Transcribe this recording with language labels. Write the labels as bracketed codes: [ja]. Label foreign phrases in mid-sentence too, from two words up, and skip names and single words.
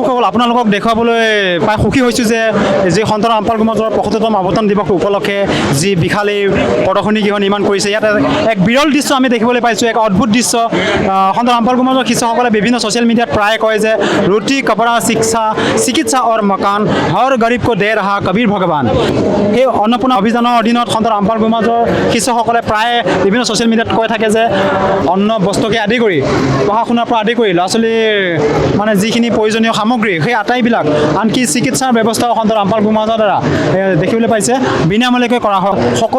[as] আপোনালোকক দেখুৱাবলৈ পাই সুখী হৈছোঁ যে যি সন্ত ৰামপাল সমাজৰ ৭৫তম আৱৰ্তন দিৱস উপলক্ষে যি বিশাল এই প্ৰদৰ্শনী গৃহ নিৰ্মাণ কৰিছে ইয়াত এক বিৰল দৃশ্য আমি দেখিবলৈ পাইছোঁ এক অদ্ভুত দৃশ্য সন্ত ৰামপাল সমাজৰ শিষ্যসকলে বিভিন্ন ছ'চিয়েল মিডিয়াত প্ৰায় কয় যে ৰুটি কপৰা [hi] शिक्षा चिकित्सा और मकान हर गरीब को दे रहा कबीर भगवान [as] এই অন্নপূৰ্ণা অভিযানৰ অধীনত সন্ত ৰামপাল সমাজৰ শিষ্যসকলে প্ৰায় বিভিন্ন ছ'চিয়েল মিডিয়াত কৈ থাকে যে অন্ন বস্তুকে আদি কৰি পঢ়া শুনাৰ পৰা আদি কৰি ল'ৰা ছোৱালীৰ মানে যিখিনি প্ৰয়োজনীয় সামগ্ৰী সেই আটাইবিলাক আনকি চিকিৎসাৰ ব্যৱস্থাও সন্ত ৰামপাল সমাজৰ দ্বাৰা দেখিবলৈ পাইছে বিনামূলীয়াকৈ কৰা হয় সকলো